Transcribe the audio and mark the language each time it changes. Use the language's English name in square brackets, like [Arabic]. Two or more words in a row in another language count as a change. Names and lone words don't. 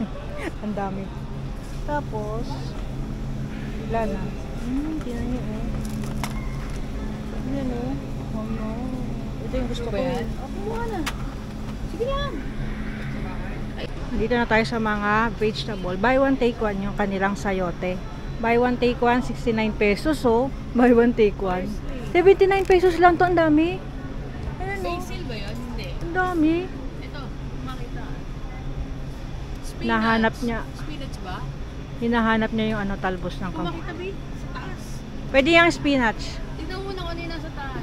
[Filipino] Ang dami. Tapos, wala na. Tingnan nyo eh. Yan oh. [English] Oh no. [Filipino] Ito yung gusto ko eh. Kumuha na. Sige lang. Dito na tayo sa mga vegetable. [English] Buy one take one [Filipino] yung kanilang sayote. [English] Buy one take one, 69 pesos oh. Buy one take one. 79 pesos [Filipino] lang to, ang dami. Ayan oh. Basil ba yun? Hindi. Ang dami. Ito, makita. Spinach. Nahanap niya. Spinach ba? Hinahanap niya yung ano, talbos ng Kung kamay. makita ba sa taas. Pwede yung spinach. Tignan mo na kung ano yung nasa taas.